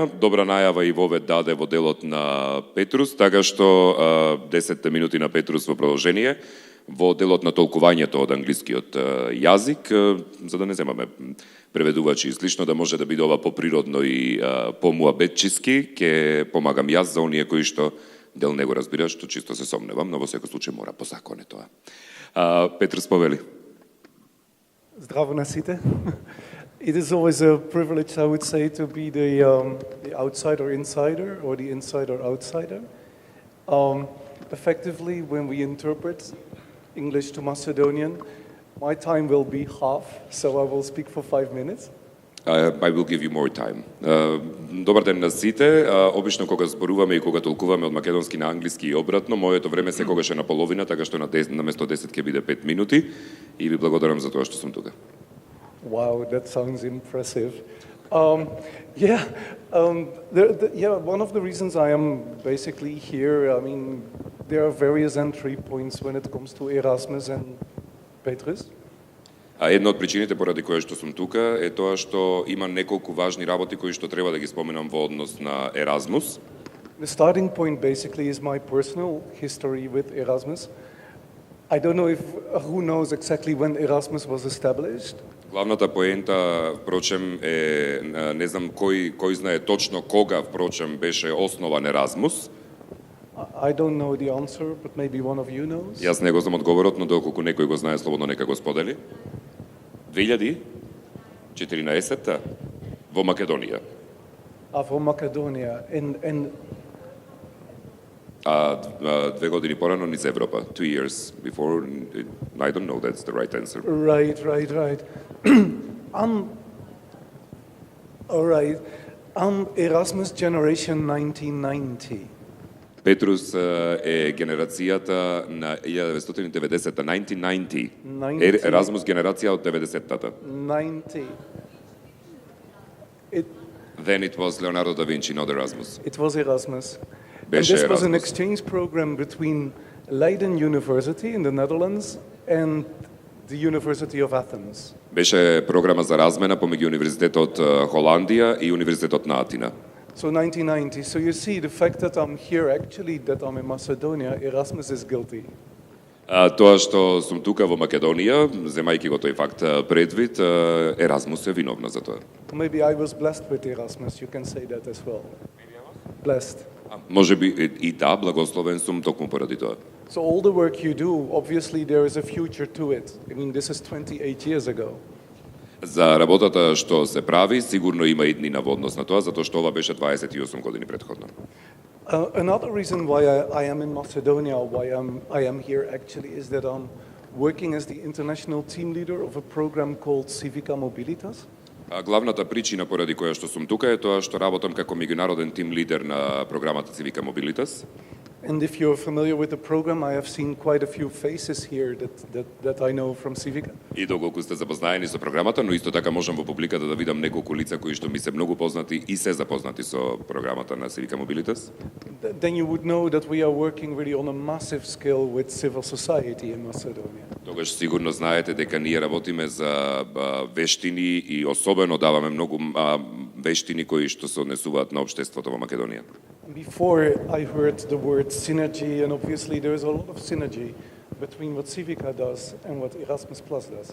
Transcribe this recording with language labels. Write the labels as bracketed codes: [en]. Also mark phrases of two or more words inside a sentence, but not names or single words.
[mk] Добра најава и вовед даде во делот на Петрус, така што 10 минути на Петрус во продолжение во делот на толкувањето од англискиот јазик, за да не земаме преведувачи и слично, да може да биде ова поприродно и помуабетчиски, ќе помагам јас за оние кои што дел не го разбира, што чисто се сомневам, но во секој случај мора по закон е тоа. Петрус, повели. Здраво на сите. [en] It is always a privilege, I would say, to be the outsider insider or the insider outsider. Effectively, when we interpret English to Macedonian, my time will be half, so I will speak for 5 minutes. I will give you more time. [mk] Добар ден на сите. Обично кога зборуваме и кога толкуваме од македонски на англиски и обратно, моето време секогаш е на половина, така што на место 10 ќе биде 5 минути и ви благодарам за тоа што сум тука. [en] Wow, that sounds impressive. One of the reasons I am basically here, I mean, there are various entry points when it comes to Erasmus and Petrus. [mk] Една од причините поради која што сум тука е тоа што има неколку важни работи кои што треба да ги споменам во однос на Еразмус. [en] The starting point basically is my personal history with Erasmus. I don't know if who knows exactly when Erasmus was established. [mk] Главната поента, впрочем, е, не знам кој знае точно кога, впрочем, беше основан Еразмус. [en] I don't know the answer, but maybe one of you knows. [mk] Јас не го знам одговорот, но доколку некој го знае, слободно нека го сподели. 2014 во Македонија. Во Македонија. And 2 години порано низ Европа. [en] 2 years before. I don't know that's the right answer. Right. All right. Erasmus Generation 1990. [mk] Петрус е генерацијата на 1990-та, 1990. Еразмус генерација од 90-тата. 90. [en] Then it was Leonardo da Vinci, not Erasmus. It was Erasmus. [mk] Беше [en] And this was an Erasmus. exchange program between Leiden University in the Netherlands and the University of Athens. [mk] Беше програма за размена помеѓу Универзитетот Холандија и Универзитетот на Атина. [en] So 1990. So you see, the fact that I'm here, actually, that I'm in Macedonia, Erasmus is guilty. [mk] Тоа што сум тука во Македонија, земајќи го тој факт предвид, Еразмус е виновна за тоа. [en] Maybe I was blessed with Erasmus. You can say that as well. Blessed. [mk] Може би и да, благословен сум токму поради тоа. [en] So all the work you do, obviously there is a future to it. I mean, this is 28 years ago. [mk] За работата што се прави, сигурно има иднина во однос на тоа, затоа што ова беше 28 години претходно. [en] Another reason why I am in Macedonia, why I am here actually, is that I'm working as the international team leader of a program called Civica Mobilitas. [mk] Главната причина поради која што сум тука е тоа што работам како меѓународен тим лидер на програмата Civica Mobilitas. [en] And if you're familiar with the program, I have seen quite a few faces here that I know from Civica. [mk] И доколку сте запознаени со програмата, но исто така можам во публиката да видам неколку лица кои што ми се многу познати и се запознати со програмата на Civica Mobilitas. [en] Then you would know that we are working really on a massive scale with civil society in Macedonia. [mk] Тогаш сигурно знаете дека ние работиме за вештини и особено даваме многу вештини кои што се однесуваат на општеството во Македонија. [en] Before I heard the word synergy, and obviously there is a lot of synergy between what Civica does and what Erasmus Plus does.